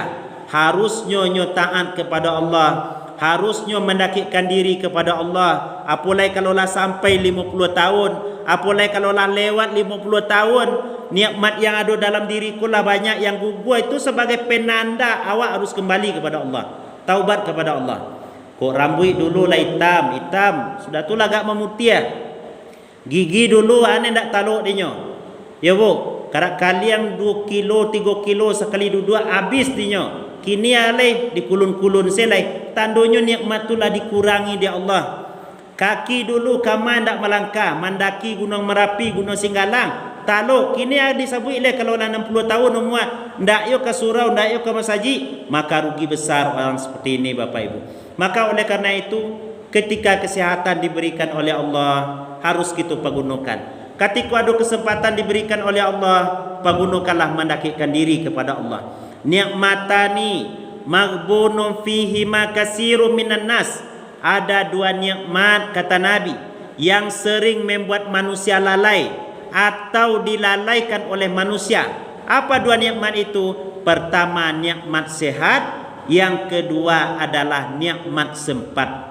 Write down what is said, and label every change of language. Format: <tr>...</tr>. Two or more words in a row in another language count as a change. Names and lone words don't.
<id>Harusnya taat kepada Allah, harusnya mendekatkan diri kepada Allah. Apalagi kalaulah sampai 50 tahun, apalagi kalaulah lewat 50 tahun, nikmat yang ada dalam diriku lah banyak yang gugur. Itu sebagai penanda awak harus kembali kepada Allah, taubat kepada Allah.</id> <min>Kok rambut dulu lah hitam, sudah tu lah agak memutih. Gigi dulu aneh tak taluk dinyo. Ya bu, karak kalian 2 kilo 3 kilo sekali duduk habis dinyo. Kini alai dikulun-kulun selai. Tandanya nikmat tu lah dikurangi dia Allah. Kaki dulu kaman tak melangkah, mandaki Gunung Merapi, Gunung Singgalang. Taluk kini ada disebut le kalau 60 tahun umur ndak yo ke surau, ndak yo ke masjid,</min> <id>maka rugi besar orang seperti ini Bapak Ibu. Maka oleh karena itu ketika kesehatan diberikan oleh Allah harus kita pergunakan. Ketika ada kesempatan diberikan oleh Allah, pergunakanlah mendekatkan diri kepada Allah.</id> <ar>Nikmatani maghbunun fihi ma katsirun minan nas.</ar> <id>Ada 2 nikmat kata Nabi yang sering membuat manusia lalai atau dilalaikan oleh manusia. Apa 2 nikmat itu? Pertama nikmat sehat, yang kedua adalah nikmat sempat.</id>